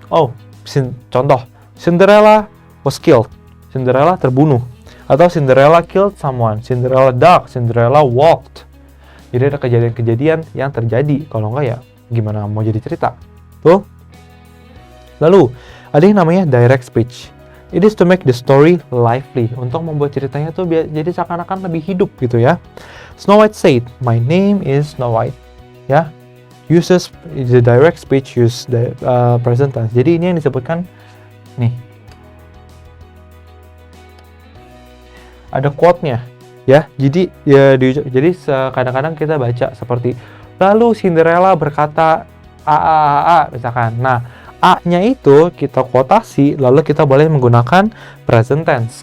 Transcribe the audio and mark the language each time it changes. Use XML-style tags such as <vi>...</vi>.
<id>Oh, contoh,</id> <en>Cinderella was killed.</en> <id>Cinderella terbunuh. Atau</id> <en>Cinderella killed someone. Cinderella ducked. Cinderella walked.</en> <id>Jadi ada kejadian-kejadian yang terjadi. Kalau nggak ya, gimana mau jadi cerita? Tuh. Lalu ada yang namanya direct speech.</id> <en>It is to make the story lively.</en> <id>Untuk membuat ceritanya tuh jadi seakan-akan lebih hidup gitu ya.</id> <en>Snow White said, "My name is Snow White." Ya, uses the direct speech, use the present tense.</en> <id>Jadi ini yang disebutkan nih. Ada quote-nya ya. Jadi jadi kadang-kadang kita baca seperti lalu Cinderella berkata a misalkan. Nah, A-nya itu kita kuotasi, lalu kita boleh menggunakan present tense.</id>